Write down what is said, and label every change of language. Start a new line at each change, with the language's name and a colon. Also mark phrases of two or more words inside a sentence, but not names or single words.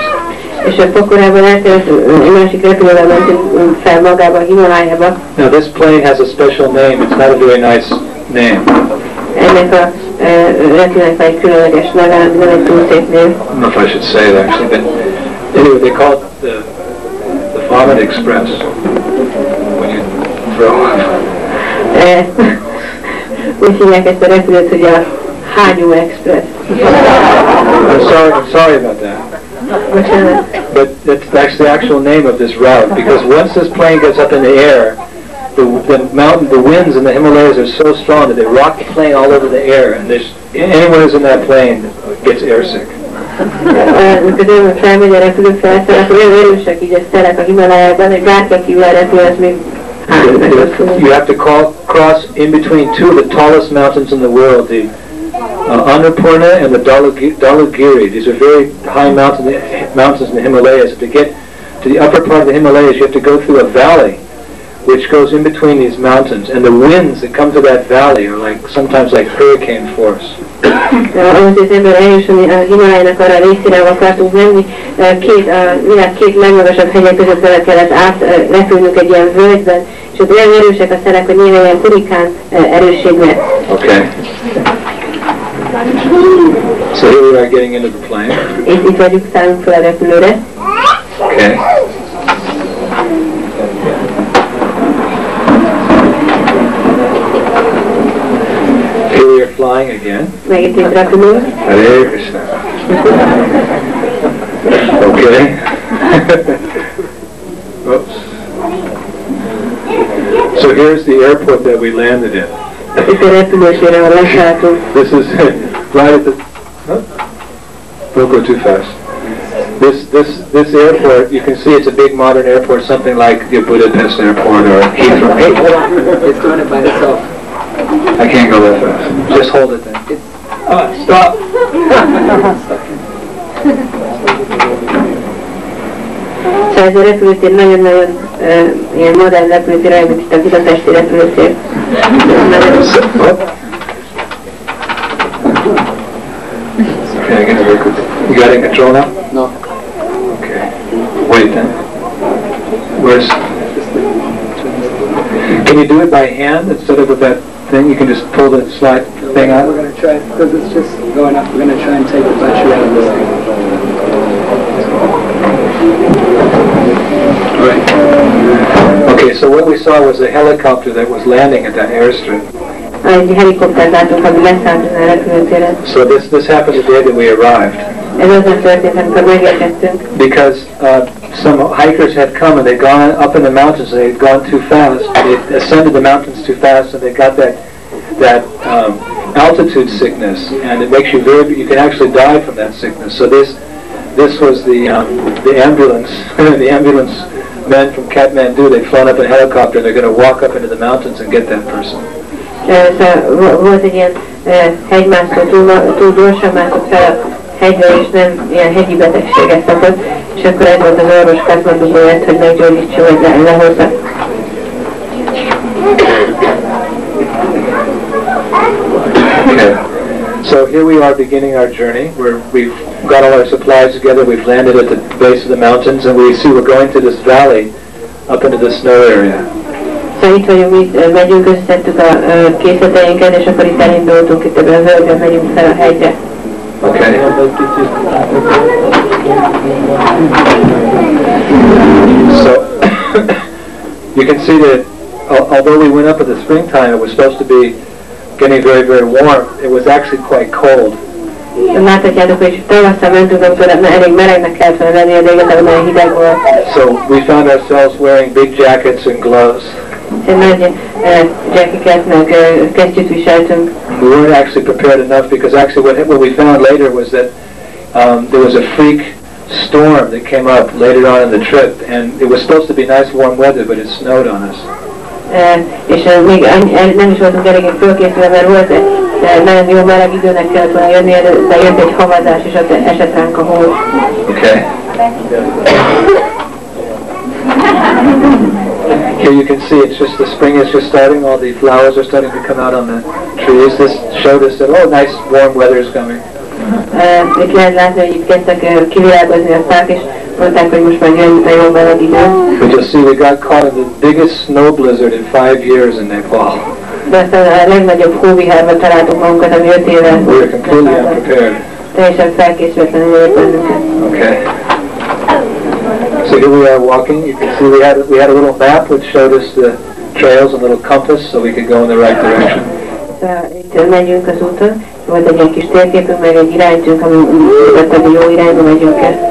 Hungarian: És a Pokharában egy másik repülővel mentünk fel magába a Himalájába.
English: Now this plane has a special name. It's not a very nice name.
Hungarian: Ennek a repülőnek egy különleges neve, nem egy túl szép név.
English: I don't know if I should say it actually, but anyway, they call it the Vomit Express when you throw up.
Hungarian: Úgy hívják ezt a repülőt, hogy a Hányó Express.
English: I'm sorry about that. But that's the actual name of this route, because once this plane gets up in the air, the winds in the Himalayas are so strong that they rock the plane all over the air, and anyone who's in that plane gets airsick.
Hungarian: Amikor felmegy a repülő felszáll, akkor olyan erősek így a szelek a Himalájában, hogy bárki kívül repül, az még
English: you have to cross in between two of the tallest mountains in the world, the Annapurna and the Dhaulagiri. These are very high mountains in the Himalayas. To get to the upper part of the Himalayas, you have to go through a valley which goes in between these mountains, and the winds that come to that valley are sometimes like hurricane force.
Hungarian: Ahhoz az ember eljusson a Himalájának arra a részére, ahol akartunk menni, a világ két legmagasabb hegyek között vele kellett repülnünk egy ilyen völgyben, és ott olyan erősek a szelek, hogy néha ilyen hurikán erősségre.
English: Okay. So here we are getting into the plane.
Hungarian: Itt vagyunk, szállunk fel a repülőre.
English: Okay. Here we are flying again.
Hungarian: Megint itt repülünk.
Sanskrit: Hare Krishna.
English: Okay. Oops. So here's the airport that we landed in.
Hungarian: Itt a repülősére, ahol leszálltunk.
English: This is right at the. Don't go too fast. This airport, you can see it's a big modern airport, something like the Budapest airport or Heathrow. Hey, hold on. It's doing it by itself. I can't go that fast. Just hold it then. Stop.
Hungarian: Szóval ez a repülőtér nagyon-nagyon ilyen modern repülőtér, olyan, mint itt a budapesti repülőtér.
English: Okay, again, very good. You got it in control now? No. Okay. Wait then. Can you do it by hand instead of with that thing? You can just pull the slide thing out? We're going to try, because it's just going up, we're going to try and take the battery out of this thing. Right. Okay, so what we saw was a helicopter that was landing at that airstrip.
Hungarian: Egy helikoptert látunk, ami leszállt a repülőtéren.
English: So this happened the day that we arrived.
Hungarian: Ez azon történt, amikor megérkeztünk.
English: Because some hikers had come and they'd gone up in the mountains and they'd gone too fast. They ascended the mountains too fast and they got that altitude sickness, and it makes you you can actually die from that sickness. So this was the ambulance, the ambulance men from Kathmandu. They'd flown up in a helicopter. They're going to walk up into the mountains and get that person.
Hungarian: Volt egy ilyen hegymászó, túl gyorsan mászott fel a hegyre, és nem ilyen hegyi betegséget kapott, és akkor ez volt az orvos Katmanduban jött, hogy meggyógyítsa, vagy lehozza.
English: Okay. So here we are beginning our journey, where we've got all our supplies together, we've landed at the base of the mountains, and we see we're going to this valley up into the snow area.
Hungarian: Szóval itt vagyunk, itt megyünk, összeszedtük a készleteinket, és akkor itt elindultunk, itt ebben a völgyben megyünk fel a hegyre.
English: Okay. So you can see that although we went up in the springtime, it was supposed to be getting very, very warm. It was actually quite cold.
Hungarian: Láthatjátok, hogy tavasszal mentünk, amikor elég melegnek kellett volna lenni, de igazából nagyon hideg volt.
English: So we found ourselves wearing big jackets and gloves.
Hungarian: Nagy jackeket, meg kesztyűt viseltünk.
English: We weren't actually prepared enough because actually what we found later was that there was a freak storm that came up later on in the trip, and it was supposed to be nice warm weather, but it snowed on us.
Hungarian: És még nem is voltunk eléggé fölkészülve, mert volt nagyon jó meleg időnek kellett volna jönni, de jött egy havazás, és ott esett ránk a hó.
English: Okay. Here you can see it's just the spring is just starting, all the flowers are starting to come out on the trees. This showed us that, oh, nice warm weather is coming.
Hungarian: Itt lehet látni, hogy itt kezdtek kivilágozni a fák, és mondták, hogy most már jön a jó meleg idő.
English: But you'll see we got caught in the biggest snow blizzard in 5 years in Nepal.
Hungarian: De aztán a legnagyobb hóvihárban találtunk magunkat, ami 5 éve.
English: We were completely unprepared.
Hungarian: Teljesen felkészületlenül ért bennünket.
English: Okay. So here we are walking. You can see we had a little map which showed us the trails, a little compass, so we could go in the right direction.
Hungarian: Itt megyünk az úton, volt egy ilyen kis térképünk, meg egy iránytünk, ami mutatta, hogy jó irányba megyünk el.